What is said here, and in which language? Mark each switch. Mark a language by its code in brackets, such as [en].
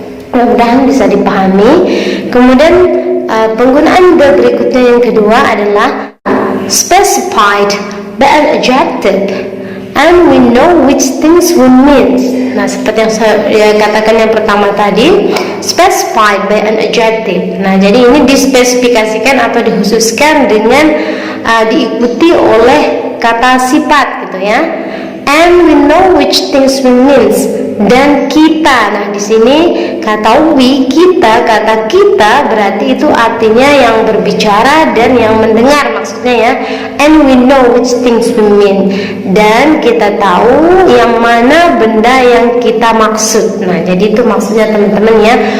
[id] Mudah-mudahan bisa dipahami. Kemudian penggunaan the berikutnya yang kedua adalah [en] specified by an adjective and we know which things we mean. [id] Nah, seperti yang saya katakan yang pertama tadi, [en] specified by an adjective. [id] Nah, jadi ini dispesifikasikan atau dikhususkan dengan diikuti oleh kata sifat, gitu ya. [en] And we know which things we means, [id] dan kita. Nah, di sini kata we, kita, kata kita berarti itu artinya yang berbicara dan yang mendengar maksudnya ya. [en] And we know which things we mean, [id] dan kita tahu yang mana benda yang kita maksud. Nah, jadi itu maksudnya teman-teman ya.